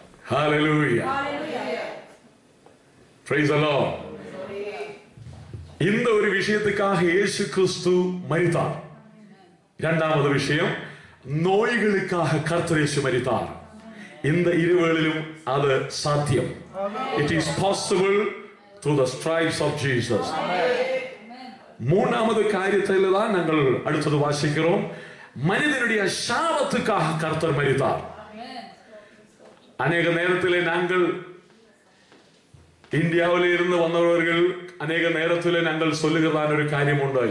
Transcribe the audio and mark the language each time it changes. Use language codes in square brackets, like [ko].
[en] Hallelujah. Praise the Lord. [ta] இந்த ஒரு விஷயத்துக்காக இயேசு கிறிஸ்து மரித்தார். இரண்டாவது விஷயம், நோய்களுக்காக கர்த்தர் இயேசு மரித்தார். இந்த இருவேளிலும் அது சாத்தியம். [en] It is possible through the stripes of Jesus. [ta] மூணாவது காரியத்தில் தான் நாங்கள் அடுத்தது வாசிக்கிறோம். மனிதனுடைய சாபத்துக்காக கர்த்தர் மரித்தார். அநேக நேரத்திலே நாங்கள் இந்தியாவில் இருந்து வந்தவர்கள் அநேக நேரத்திலே நாங்கள் சொல்லுகிறதான ஒரு காரியம் உண்டு.